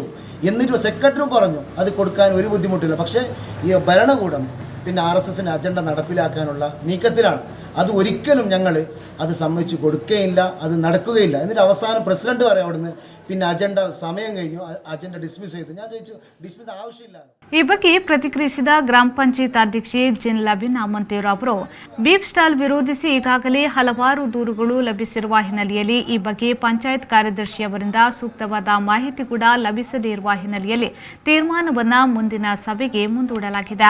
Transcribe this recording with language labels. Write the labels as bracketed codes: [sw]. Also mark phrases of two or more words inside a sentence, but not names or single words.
[ml] എന്നിട്ട് സെക്രട്ടറിയും പറഞ്ഞു അത് കൊടുക്കാൻ ഒരു ബുദ്ധിമുട്ടില്ല. പക്ഷേ ഈ ഭരണകൂടം പിന്നെ RSSൻ്റെ അജണ്ട നടപ്പിലാക്കാനുള്ള നീക്കത്തിലാണ്. അത് ഒരിക്കലും ഞങ്ങൾ അത് സമ്മതിച്ചു കൊടുക്കുകയില്ല, അത് നടക്കുകയില്ല. എന്നിട്ട് അവസാനം പ്രസിഡന്റ് പറയാം അവിടുന്ന് പിന്നെ അജണ്ട സമയം കഴിഞ്ഞു, [en] agenda dismiss [ml] ചെയ്തു. ഞാൻ ചോദിച്ചു ഡിസ്മിസ് ആവശ്യമില്ല. [kn] ಈ ಬಗ್ಗೆ ಪ್ರತಿಕ್ರಿಯಿಸಿದ ಗ್ರಾಮ ಪಂಚಾಯತ್ ಅಧ್ಯಕ್ಷೆ ಜಿನ್ ಲಬಿನ್ ಅಮಂತೇರ್ ಅವರು [en] beef stall [kn] ವಿರೋಧಿಸಿ ಈಗಾಗಲೇ ಹಲವಾರು ದೂರುಗಳು ಲಭಿಸಿರುವ ಹಿನ್ನೆಲೆಯಲ್ಲಿ ಈ ಬಗ್ಗೆ ಪಂಚಾಯತ್ ಕಾರ್ಯದರ್ಶಿ ಅವರಿಂದ ಸೂಕ್ತವಾದ ಮಾಹಿತಿ ಕೂಡ ಲಭಿಸದೇ ಇರುವ ಹಿನ್ನೆಲೆಯಲ್ಲಿ ತೀರ್ಮಾನವನ್ನ ಮುಂದಿನ ಸಭೆಗೆ ಮುಂದೂಡಲಾಗಿದೆ.